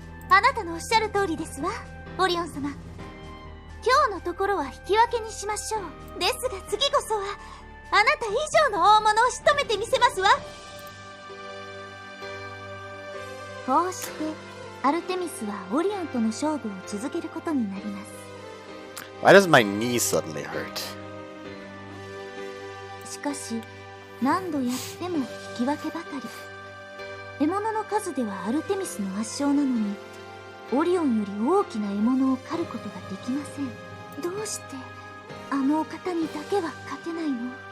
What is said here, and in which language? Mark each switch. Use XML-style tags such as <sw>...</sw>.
<ja>あなたのおっしゃる通りですわ、オリオン様。今日のところは引き分けにしましょう。ですが次こそはあなた以上の大物を仕留めてみせますわ。こうしてアルテミスはオリオンとの勝負を続けることになります。</ja> <en>Why does my knee suddenly hurt?</en> <ja>しかし何度やっても引き分けばかり。獲物の数ではアルテミスの圧勝なのに、オリオンより大きな獲物を狩ることができません。どうしてあのお方にだけは勝てないの？</ja>